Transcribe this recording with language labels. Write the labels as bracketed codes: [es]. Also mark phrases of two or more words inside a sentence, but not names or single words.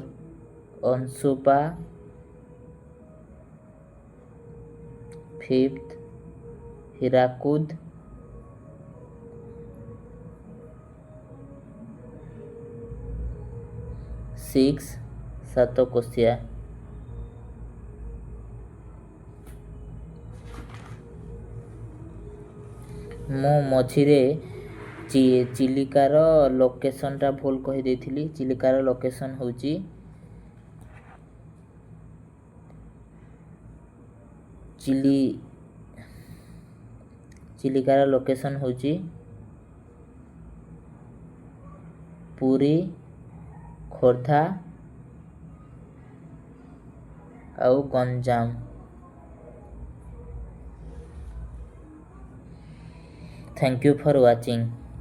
[or] Onsupa. 5th Hirakud. 6 Satokosia. ମୁଁ ମଝିରେ ଚିଲିକାର ଲୋକେସନଟା ଭୁଲ କହିଦେଇଥିଲି। ଚିଲିକାର ଲୋକେସନ ହେଉଛି ଚିଲିକାର ଲୋକେସନ ହେଉଛି ପୁରୀ, ଖୋର୍ଦ୍ଧା ଆଉ ଗଞ୍ଜାମ। [en] Thank you for watching.